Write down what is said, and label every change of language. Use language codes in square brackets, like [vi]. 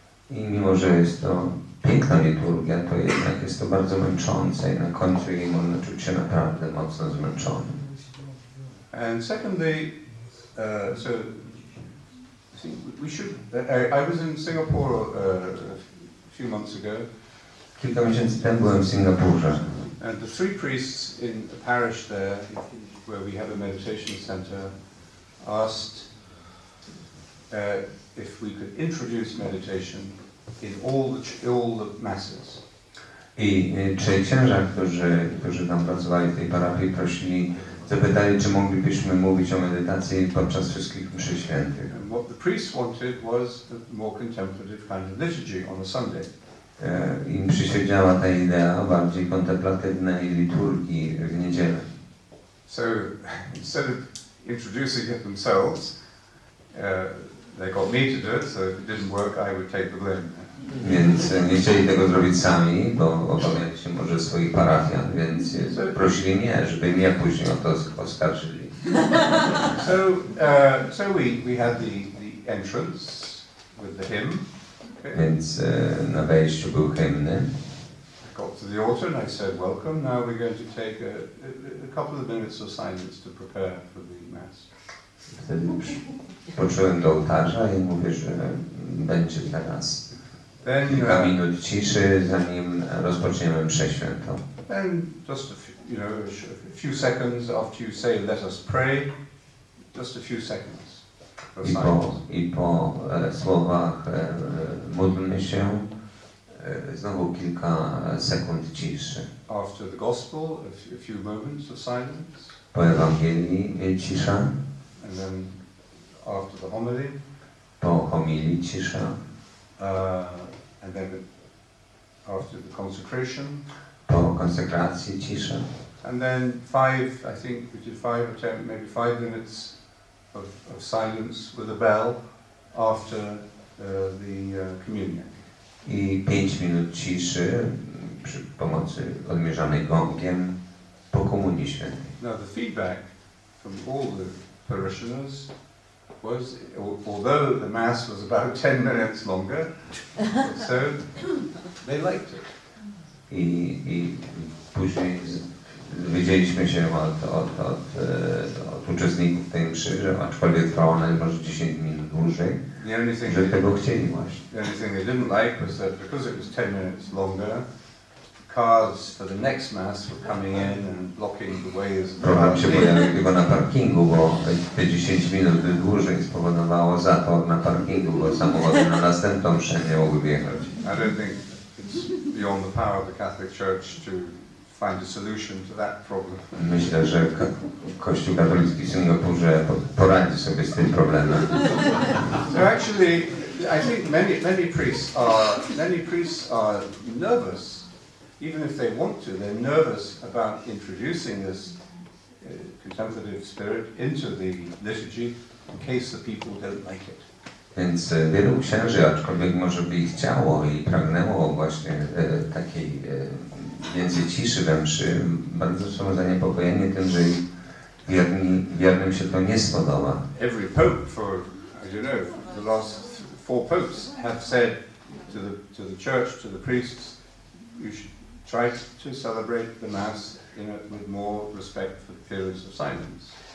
[pl] I mimo, że jest to piękna liturgia, to jednak jest to bardzo męczące i na końcu jej można czuć się naprawdę mocno zmęczonym. [en] And secondly, so I think we should. I was in Singapore a few months ago. [pl] Kilka miesięcy temu byłem w Singapurze. [en] And the three priests in a parish there, where we have a meditation center, asked if we could introduce meditation in all the masses. [pl] I trzej księża, którzy tam pracowali w tej parafii, zapytali, czy moglibyśmy mówić o medytacji podczas wszystkich mszy świętych. [en] And what the priests wanted was a more contemplative kind of liturgy on a Sunday. [pl] Im przyświecała ta idea bardziej kontemplatywnej liturgii w niedzielę. [en] So instead of introducing it themselves, they got me to do it, so if it didn't work, I would take the blame. [pl] Więc nie chcieli tego zrobić sami, bo obawiali się może swoich parafian, więc prosili mnie, żeby mnie później o to oskarżyli. [en] So we had the entrance with the hymn. [pl] Więc na wejściu był hymny. [en] Got to the altar and I said, welcome. Now we're going to take a couple of minutes of silence to prepare for the Mass. [pl] Wtedy poczułem do ołtarza i mówię, że będzie teraz kilka minut ciszy, zanim rozpoczniemy mszę świętą. [en] Then just a few seconds after you say, let us pray, just a few seconds. [pl] I po słowach módlmy się, znowu kilka sekund ciszy. [en] After the gospel, a few moments of silence. [pl] Po Ewangelii cisza. [en] And then after the homily. [pl] Po homilii cisza. [en] And then after the consecration. [pl] Po konsekracji cisza. [en] And then I think we did 5 or 10, maybe 5 minutes of silence with a bell after the communion. [pl] I 5 minut ciszy przy pomocy odmierzanej gongiem po Komunii Świętej. [en] Now the feedback from all the parishioners was, although the Mass was about 10 minutes longer, so they liked it. [pl] I później dowiedzieliśmy się od uczestników tej mszy, że aczkolwiek trwała ona może 10 minut dłużej, że tego chcieli właśnie. [en] The only thing they didn't like was that because it was 10 minutes longer, cars for the next Mass were coming in and blocking the ways. [pl] Problem się pojawił tylko na parkingu, bo te 10 minut dłużej spowodowało zator na parkingu, bo samochody na następną mszę nie mogły wjechać. [en] I don't think it's beyond the power of the Catholic Church to find a solution to that problem. [pl] Myślę, że Kościół katolicki w Singapurze poradzi sobie z tym problemem. [en] So actually, I think many priests are nervous, even if they want to. They're nervous about introducing this contemplative spirit into the liturgy in case the people don't like it. [pl] Więc wielu księży, aczkolwiek może by ich chciało i pragnęło właśnie takiej więcej ciszy we mszy, bardzo są zaniepokojeni tym, że wiernym się to nie spodoba. [en] Every pope for, as you know, the last 4 popes have said to the church, to the priests, you should try to celebrate the Mass with more respect for the periods of silence.